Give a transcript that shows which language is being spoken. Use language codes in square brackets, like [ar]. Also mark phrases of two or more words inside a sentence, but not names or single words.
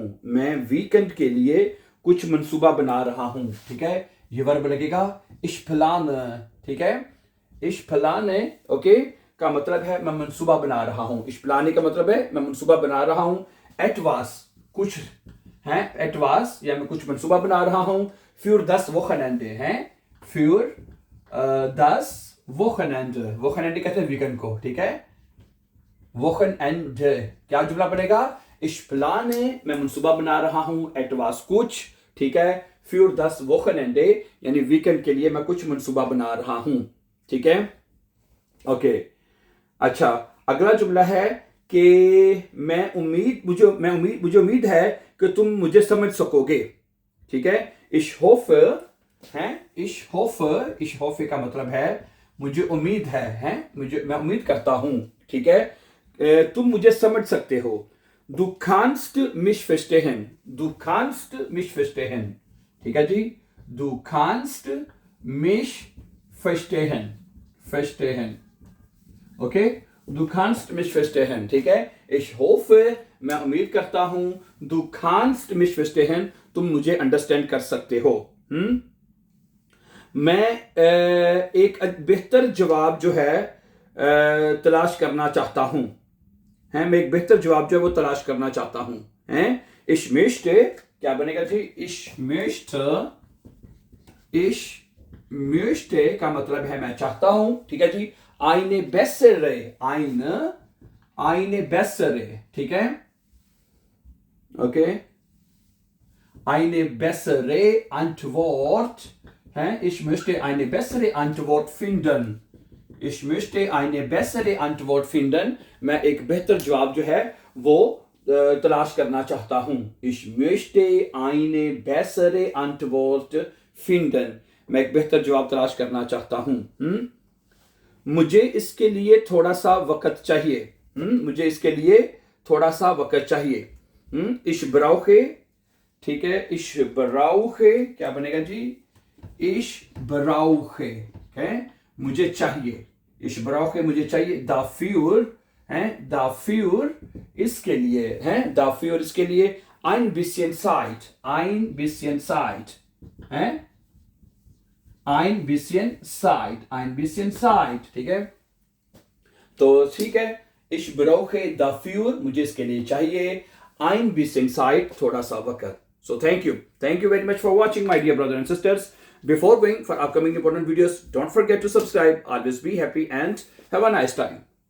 [ur] میں ویک اینڈ کے لیے کچھ منصوبہ بنا رہا ہوں. ٹھیک ہے۔ یہ ورب لگے گا [de] ich plane. [ur] ٹھیک ہے. [de] ich plane, [ur] اوکے، کا مطلب ہے میں منصوبہ بنا رہا ہوں. [de] ich plane [ur] کا مطلب ہے میں منصوبہ بنا رہا ہوں۔ etwas، کچھ ہے. etwas، یا میں کچھ منصوبہ بنا رہا ہوں. [de] für das Wochenende है. für das Wochenende. [ur] Wochenende کہتے ہیں ویک اینڈ کو۔ ٹھیک ہے۔ Wochenende، کیا جملہ بنے گا? [de] ich plane, [ur] میں منصوبہ بنا رہا ہوں۔ etwas، کچھ۔ ٹھیک ہے. [de] für das Wochenende, [ur] یعنی ویک اینڈ کے لیے میں کچھ منصوبہ بنا رہا ہوں۔ ٹھیک ہے. اوکے. اچھا، اگلا جملہ ہے کہ مجھے امید ہے کہ تم مجھے سمجھ سکو گے. ٹھیک ہے. [de] ich hoffe [ur] ہے. [de] ich hoffe [ur] کا مطلب ہے مجھے امید ہے. میں امید کرتا ہوں۔ ٹھیک ہے۔ تم مجھے سمجھ سکتے ہو. [de] du kannst mich verstehen. du kannst mich verstehen. [ur] ٹھیک ہے جی. [de] du kannst mich verstehen. [ur] اوکے. [de] du kannst mich verstehen. [ur] ٹھیک ہے. [de] ich hoffe, [ur] میں امید کرتا ہوں. [de] du kannst mich verstehen, [ur] تم مجھے انڈرسٹینڈ کر سکتے ہو. میں ایک بہتر جواب جو ہے تلاش کرنا چاہتا ہوں. میں ایک بہتر جواب جو ہے وہ تلاش کرنا چاہتا ہوں. [de] ich möchte, [ur] کیا بنے گا جی? [de] ich möchte [ur] کا مطلب ہے میں چاہتا ہوں۔ ٹھیک ہے جی. [de] eine bessere, eine bessere. [ur] ٹھیک ہے۔ اوکے. [de] eine bessere Antwort है. ich möchte eine bessere Antwort finden. ich möchte eine bessere Antwort finden. [ur] میں ایک بہتر جواب جو ہے وہ تلاش کرنا چاہتا ہوں. [de] ich möchte eine bessere Antwort finden. [ur] میں ایک بہتر جواب تلاش کرنا چاہتا ہوں۔ مجھے اس کے لیے تھوڑا سا وقت چاہیے. مجھے اس کے لیے تھوڑا سا وقت چاہیے. [de] ich brauche, [ur] ٹھیک ہے. [de] ich brauche, [ur] کیا بنے گا جی? [de] ich brauche [ur] ہے مجھے چاہیے. [de] ich brauche [ur] مجھے چاہیے۔ dafür ہے. dafür اس کے لیے ہے۔ dafür اس کے لیے. [de] ein bisschen Zeit, ein bisschen Zeit है. ein bisschen Zeit, ein bisschen Zeit. [ur] ٹھیک ہے۔ تو ٹھیک ہے. [de] ich brauche dafür, [ur] مجھے اس کے لیے چاہیے. [de] ein bisschen Zeit, [ur] تھوڑا سا وقت. [en] So thank you very much for watching, my dear brothers and sisters. Before going for upcoming important videos, don't forget to subscribe. Always be happy and have a nice time.